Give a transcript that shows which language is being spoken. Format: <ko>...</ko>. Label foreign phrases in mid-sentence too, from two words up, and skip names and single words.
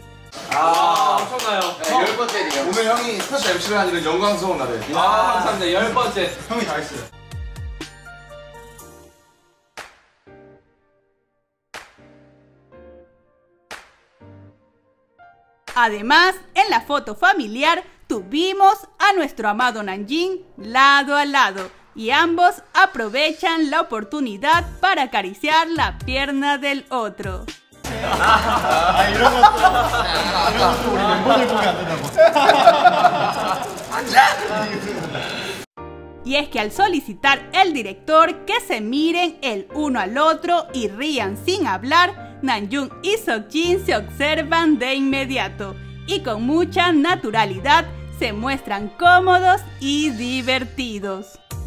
<ko>엄청나요. 네, 10번째네요. 오늘 형이 스페셜 MC를 하는 영광스러운 날이에요. 감사합니다. 10번째. 형이 다 했어요.</ko> <es>Además, en la foto familiar tuvimos a nuestro amado Namjoon lado a lado y ambos aprovechan la oportunidad para acariciar la pierna del otro.</es> <ko>이런 것도 우리 멤버들 보면 안 된다고.</ko> <es>Y es que al solicitar el director que se miren el uno al otro y rían sin hablar, Namjoon y Seokjin se observan de inmediato y con mucha naturalidad se muestran cómodos y divertidos.</es>